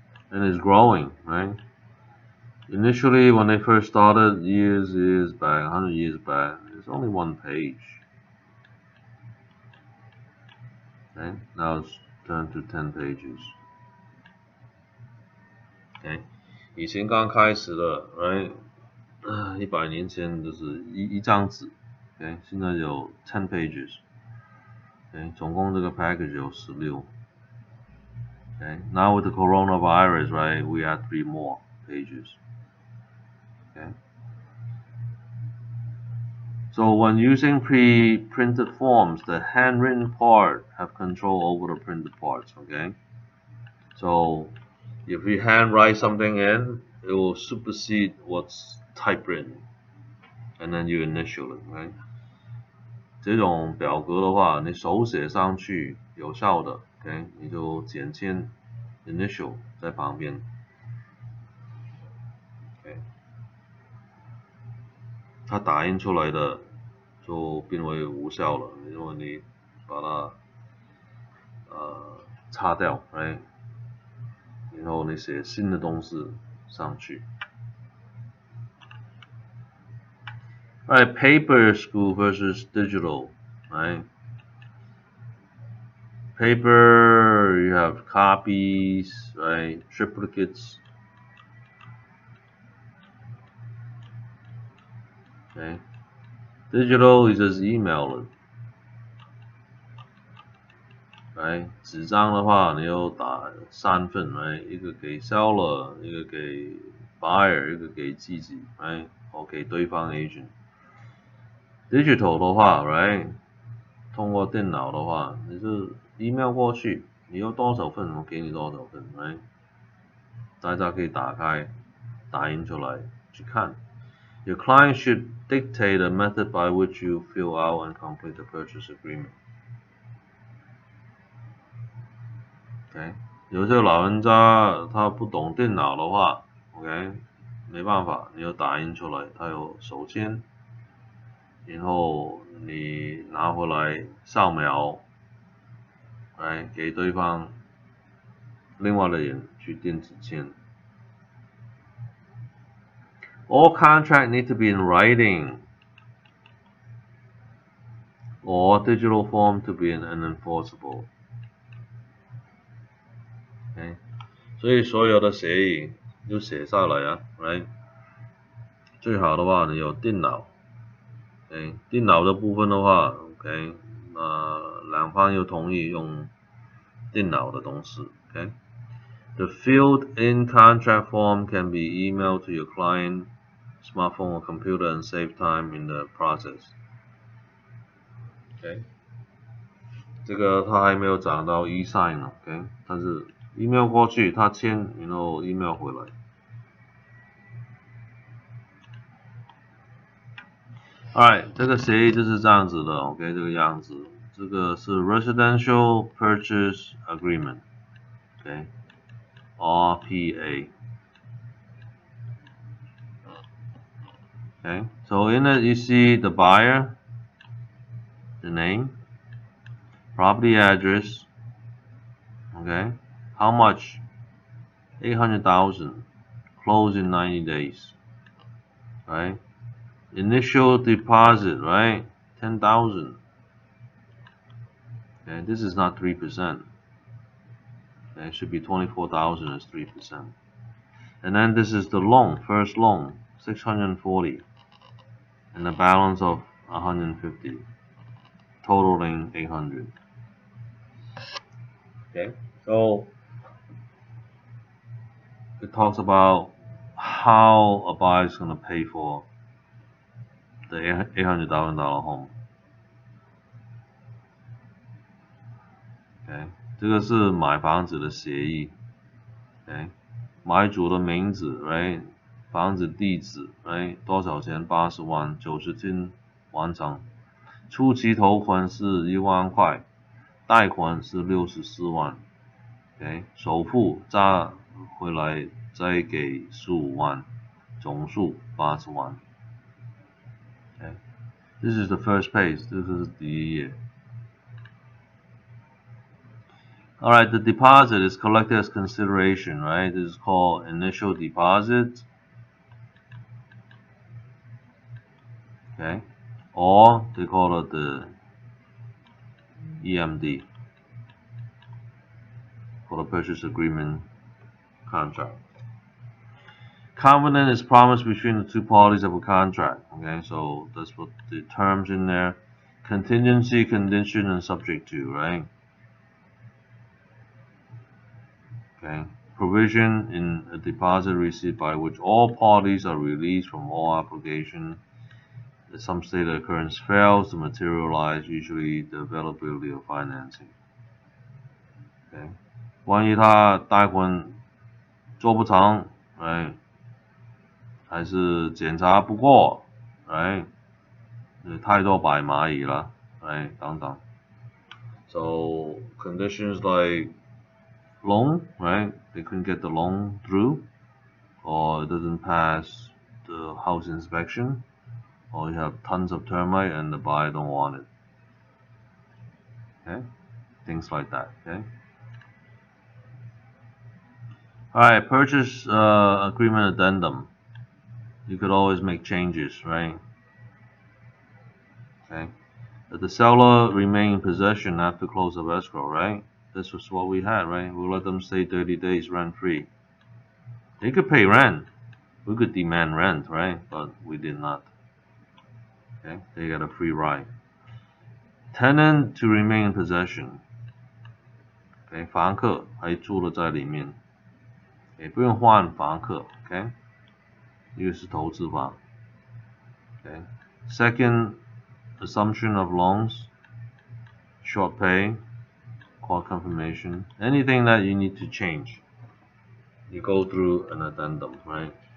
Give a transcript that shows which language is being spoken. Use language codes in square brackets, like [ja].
[en] And it's growing, right? Initially, when they first started, years back, 100 years back, it's only one page. Okay, now it's turned to 10 pages. [zh] Okay, 以前刚开始的 ，right？ 100年前就是一张纸 ，OK， 现在有 [en] 10 pages， [zh] OK， 总共这个 package 有16。 [en] Okay, now with the coronavirus, right, we add 3 more pages. Okay. So when using pre-printed forms, the handwritten part have control over the printed parts. Okay. So if you handwrite something in, it will supersede what's typewritten, and then you initial it, right? [zh] 这种表格的话，你手写上去有效的 ，OK， 你就简签 initial 在旁边 ，OK， 它打印出来的就变为无效了，因为你把它擦掉 ，right， 然后你写新的东西上去。 [en] Right, paper school versus digital, right? Paper, you have copies, right? Triplicates. Okay. Digital, you just email it. Right? [zh] 纸张的话，你要打3份 ，right？ 一个给 seller， 一个给 buyer， 一个给自己 ，right？或给对方 agent。Digital 的话 ，right？通过电脑的话，你是 email 过去，你要多少份，我给你多少份 ，right？大家可以打开，打印出来去看。 [en] Your client should dictate a method by which you fill out and complete the purchase agreement. [zh] OK， 有些老人家他不懂电脑的话 ，OK， 没办法，你要打印出来，他有手签，然后你拿回来扫描，来给对方另外的人去电子签。 [en] All contracts need to be in writing or digital form to be unenforceable. [zh] OK， 所以所有的协议都写下来啊 ，right？最好的话，你有电脑。 [en] OK， [zh] 电脑的部分的话 [en] ，OK， [zh] 两方又同意用电脑的东西 [en] ，OK。The filled-in contract form can be emailed to your client, smartphone or computer and save time in the process. [zh] OK， 这个他还没有讲到 e-sign 呢 ，OK， 但是 email 过去，他签，然后 email 回来。 Alright， 这个协议就是这样子的 ，OK， 这个样子，这个是 Residential Purchase Agreement，OK， RPA。 [en] Okay, so in it you see the buyer, the name, property address, okay, how much? 800,000, close in 90 days, right? Initial deposit, right? 10,000. Okay, this is not 3%. Okay, it should be 24,000 as 3%. And then this is the loan, first loan, 640, and the balance of 150, totaling 800. Okay, so it talks about how a buyer is going to pay for the $800,000 home. [zh] OK， 这个是买房子的协议。OK， 买主的名字 ，right， 房子地址 ，right， 多少钱？80万，90天完成。初期头款是1万块，贷款是64万。 OK， 首付加回来再给15万，总数80万。 [en] OK， this is the first page， [zh] 这是第一页。 [en] Alright, the deposit is collected as consideration, right? This is called initial deposit. Okay, or they call it the EMD for the purchase agreement contract. Covenant is promised between the two parties of a contract. Okay, so that's what the terms in there. Contingency, condition, and subject to, right? Okay. Provision in a deposit receipt by which all parties are released from all obligation. If some state of occurrence fails to materialize, usually the availability of financing. Okay. 万一他贷款做不成，哎，还是检查不过，哎，太多白蚂蚁了，哎，等等。 So conditions like loan, right? They couldn't get the loan through, or it doesn't pass the house inspection, or you have tons of termite and the buyer don't want it. Okay, things like that. Okay. All right, purchase agreement addendum. You could always make changes, right? Okay. The seller remain in possession after close of escrow, right? This was what we had, right? We'll let them stay 30 days rent free. They could pay rent. We could demand rent, right? But we did not. Okay, they got a free ride. Tenant to remain in possession. [zh] Okay, 房客还住了在里面，也不用换房客。 Okay， 一个是投资房。 [en] Okay, second assumption of loans, short pay, court confirmation, anything that you need to change, you go through an addendum, right?